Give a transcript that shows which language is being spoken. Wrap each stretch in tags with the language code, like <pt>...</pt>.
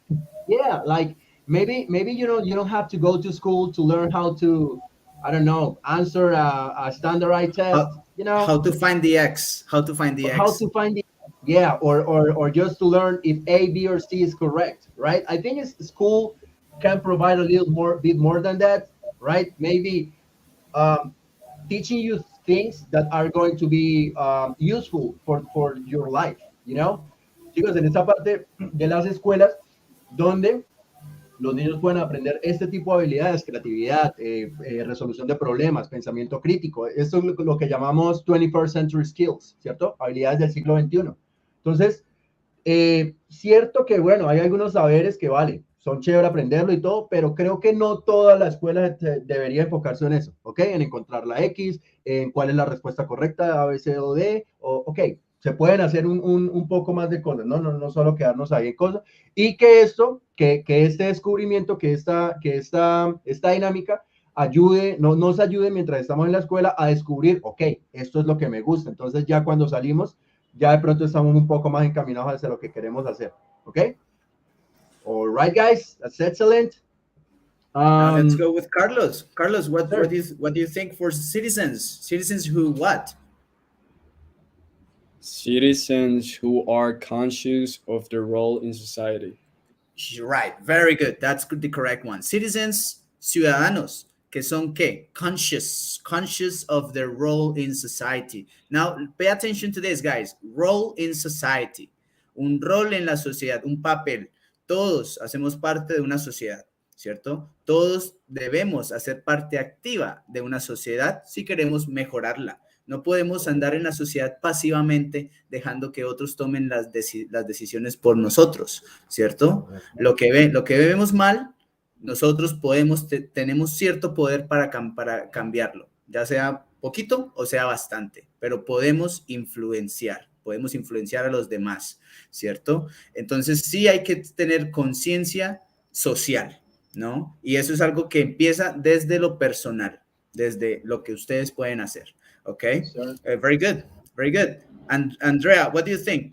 <en>Maybe, yeah, like maybe you don't have to go to school to learn how to, I don't know, answer a standardized test, How, how to find the X? How to find the or how X? to find the, yeah, or just to learn if A, B, or C is correct, right? I think school can provide a little bit more than that, right? Maybe um, teaching you things that are going to be useful for your life,</en> <es>chicos, en esta parte de las escuelas donde los niños pueden aprender este tipo de habilidades: creatividad, resolución de problemas, pensamiento crítico. Esto es lo que llamamos</es> <en>21st century skills,</en> <es>¿cierto? Habilidades del siglo XXI. Entonces, cierto que, bueno, hay algunos saberes que, vale, son chévere aprenderlo y todo, pero creo que no toda la escuela debería enfocarse en eso, ¿ok? En encontrar la X, en cuál es la respuesta correcta, A, B, C o D, ok, se pueden hacer un poco más de cosas, no solo quedarnos ahí en cosas, y que este descubrimiento, que esta dinámica nos ayude mientras estamos en la escuela a descubrir, ok, esto es lo que me gusta. Entonces ya cuando salimos, ya de pronto estamos un poco más encaminados hacia lo que queremos hacer, ¿ok?</es> <en>All right, guys, that's excellent. Let's go with Carlos. Carlos, what do you think for citizens? Citizens who what? Citizens who are conscious of their role in society. Right, very good. That's the correct one.</en> <es>Citizens, ciudadanos, que son qué?</es> <en>Conscious of their role in society. Now, pay attention to this, guys. Role in society.</en> <es>Un rol en la sociedad, un papel. Todos hacemos parte de una sociedad, ¿cierto? Todos debemos hacer parte activa de una sociedad si queremos mejorarla. No podemos andar en la sociedad pasivamente dejando que otros tomen las decisiones por nosotros, ¿cierto? Lo que vemos mal, nosotros tenemos cierto poder para cambiarlo, ya sea poquito o sea bastante, pero podemos influenciar a los demás, ¿cierto? Entonces sí hay que tener conciencia social, ¿no? Y eso es algo que empieza desde lo personal, desde lo que ustedes pueden hacer.</es> <en>Okay, very good, very good. And Andrea, what do you think?</en>